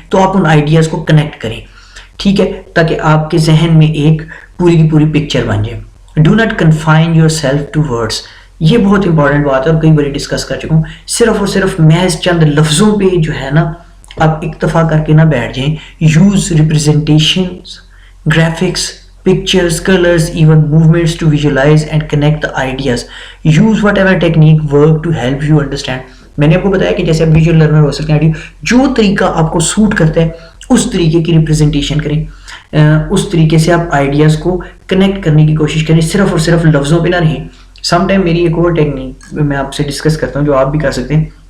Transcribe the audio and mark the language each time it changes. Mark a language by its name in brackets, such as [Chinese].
[Urdu] تو آپ ان آئیڈیاز کو کنیکٹ کریں, ٹھیک ہے, تاکہ آپ کے ذہن میں ایک پوری کی پوری پکچر بن جائے. [English] Do not confine yourself to words. [Urdu] یہ بہت امپورٹنٹ بات ہے اور کئی بار ڈسکس کر چکا ہوں. صرف اور صرف محض چند لفظوں پہ جو ہے نا آپ اکتفا کر کے نہ بیٹھ جائیں. [English] Use representations, graphics, pictures, colors, even movements to visualize and connect the ideas. Use whatever technique work to help you understand. [Urdu] میں نے آپ کو بتایا کہ جیسے آپ ویژول لرنر ہو سکتے ہیں, جو طریقہ آپ کو سوٹ کرتا ہے اس طریقے کی ریپرزنٹیشن کریں, اس طریقے سے آپ آئیڈیاز کو کنیکٹ کرنے کی کوشش کریں. صرف اور صرف لفظوں پہ نہ رہیں. [English] some time [Urdu] میری ایک اور ٹیکنیک میں آپ سے ڈسکس کرتا ہوں جو آپ بھی کر سکتے ہیں.